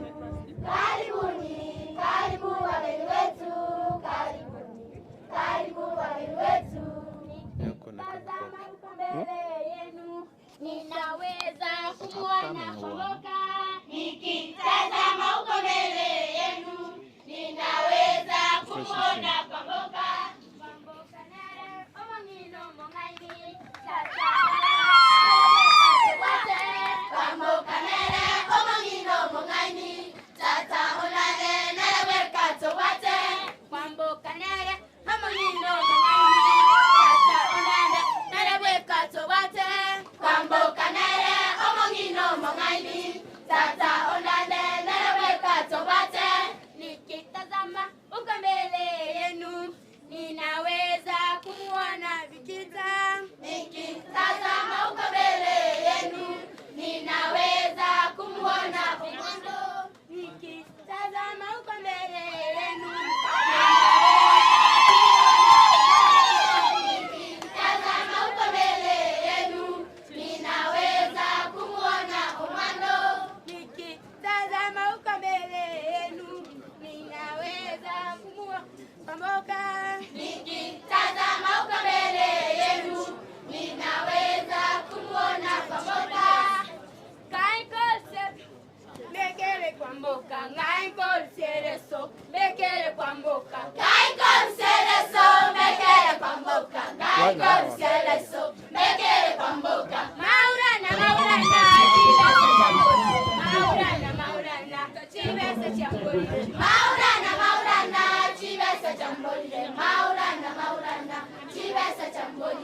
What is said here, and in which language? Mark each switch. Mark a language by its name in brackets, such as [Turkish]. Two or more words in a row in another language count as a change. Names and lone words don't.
[Swahili] Karibuni, karibu wageni wetu, karibuni, karibu wageni wetu. Tazama uko mbele yenu, ninaweza kumwona Kwamboka. Nikitazama uko mbele yenu, ninaweza kumwona Kwamboka. [Gusii] Kwamboka nare omongino mongaini, tata wate. Kwamboka nare omongino mongaini, tata onane nare wekato wate. Kwamboka nare omongino mongaini, tata onane nare wekato wate. Kwamboka nare omongino mongaini, tata onane nare wekato wate. [Swahili] Nikitazama uko mbele yenu, ninaweza kumwona Vikita. Nikitazama uko mbele yenu, ninaweza kumwona Komando. Nikitazama uko mbele yenu, nikitazama uko mbele yenu, ninaweza kumwona Komando. Nikitazama uko mbele yenu, ninaweza kumwona Kwamboka. Nikitazama uko mbele yenu, ninaweza kumwona Kwamboka. [Gusii] Kaikose mekele Kwamboka, kaikose so mekele Kwamboka. Kaikose so mekele Kwamboka, kaikose so mekele Kwamboka. Maurana maurana chibesa chamboni, maurana maurana chibesa chamboni, maurana maurana chibesa chamboni, maurana maurana chibesa chamboni.